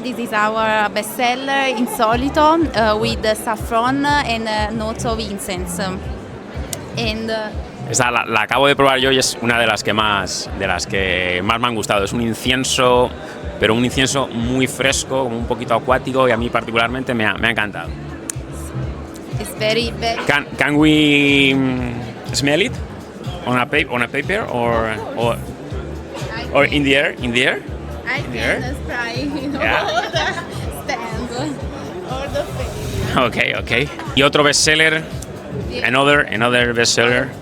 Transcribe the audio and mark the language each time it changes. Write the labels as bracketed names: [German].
[English] This is our bestseller, Insolito, with saffron and notes of incense. And [Spanish] Esta la acabo de probar yo y es una de las que más me han gustado. Es un incienso, pero un incienso muy fresco, como un poquito acuático, y a mí particularmente me ha encantado. [English] it's very, very. Can we smell it on a paper or in the air? In the air? I can spray, Yeah. all the stand, all the face. [Spanish] Okay. Y otro bestseller, [English] another bestseller.